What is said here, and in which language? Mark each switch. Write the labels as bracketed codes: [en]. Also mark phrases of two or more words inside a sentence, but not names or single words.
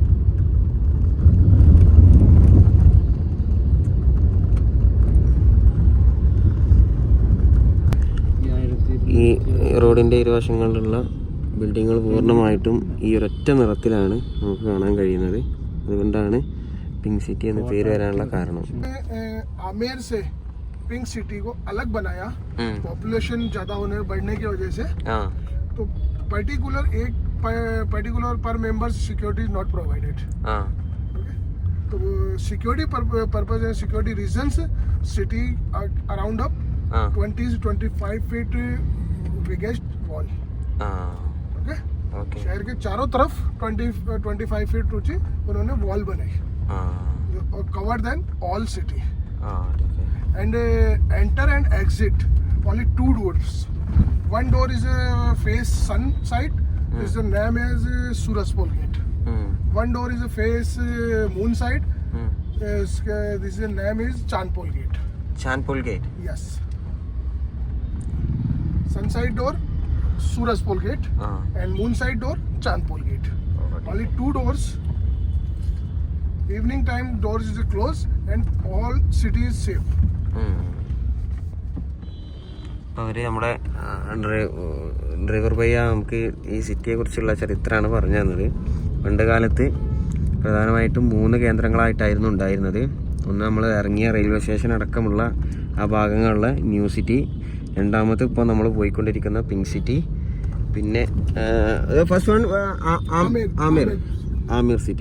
[ml] ഈ റോഡിൻ്റെ ഇരുവശങ്ങളിലുള്ള ബിൽഡിങ്ങുകൾ പൂർണ്ണമായിട്ടും ഈ ഒരൊറ്റ നിറത്തിലാണ് നമുക്ക് കാണാൻ കഴിയുന്നത്. അതുകൊണ്ടാണ് पिंक सिटी എന്ന് പേര് വരാനുള്ള കാരണം. [hi] आमेर से पिंक सिटी को अलग बनाया पॉपुलेशन ज्यादा होने बढ़ने की वजह से. [en] तो particular per member security not provided. तो security purpose and security reasons city around up 20 to 25 feet biggest wall. [hi] ओके शहर के चारों तरफ 25 फीट ऊंची उन्होंने वॉल बनाई. [en] Covered than all city. And enter and exit only 2 doors. One door is face sun side. This the name is Surajpol gate. One door is face moon side. This the name is Chandpol gate. Chandpol gate. Yes. Sun side door Surajpol gate and moon side door Chandpol gate. Only 2 doors. Evening time doors is closed and all city is safe. [ml] അവർ നമ്മുടെ ഡ്രൈവർ പയ്യ നമുക്ക് ഈ സിറ്റിയെ കുറിച്ചുള്ള ചരിത്രമാണ് പറഞ്ഞു തന്നത്. പണ്ട് കാലത്ത് പ്രധാനമായിട്ടും 3 കേന്ദ്രങ്ങളായിട്ടായിരുന്നു ഉണ്ടായിരുന്നത്. ഒന്ന് നമ്മൾ ഇറങ്ങിയ റെയിൽവേ സ്റ്റേഷൻ അടക്കമുള്ള ആ ഭാഗങ്ങളിലുള്ള [en] new city, [ml] രണ്ടാമത് ഇപ്പോൾ നമ്മൾ പോയിക്കൊണ്ടിരിക്കുന്ന പിങ്ക് സിറ്റി, പിന്നെ [en] first one [ml] ആമിർ സിറ്റി.